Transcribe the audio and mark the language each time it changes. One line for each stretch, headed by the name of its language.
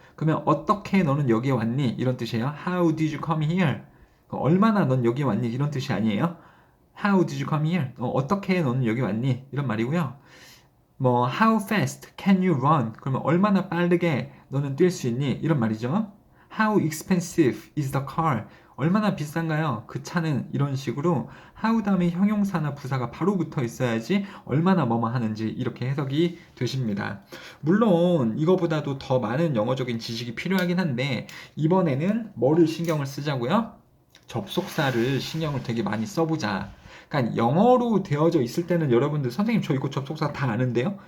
Korean: 그러면 어떻게 너는 여기에 왔니? 이런 뜻이에요.
English: How did you come here?
Korean: 얼마나 넌 여기 왔니? 이런 뜻이 아니에요.
English: How did you come here?
Korean: 어떻게 너는 여기 왔니? 이런 말이고요.
English: How fast can you run?
Korean: 그러면 얼마나 빠르게 너는 뛸 수 있니? 이런 말이죠.
English: How expensive is the car?
Korean: 얼마나 비싼가요? 그 차는 이런 식으로 how 다음에 형용사나 부사가 바로 붙어 있어야지 얼마나 뭐뭐 하는지 이렇게 해석이 되십니다. 물론 이거보다도 더 많은 영어적인 지식이 필요하긴 한데 이번에는 뭐를 신경을 쓰자고요? 접속사를 신경을 되게 많이 써보자. 그러니까 영어로 되어져 있을 때는 여러분들 선생님 저 이거 접속사 다 아는데요?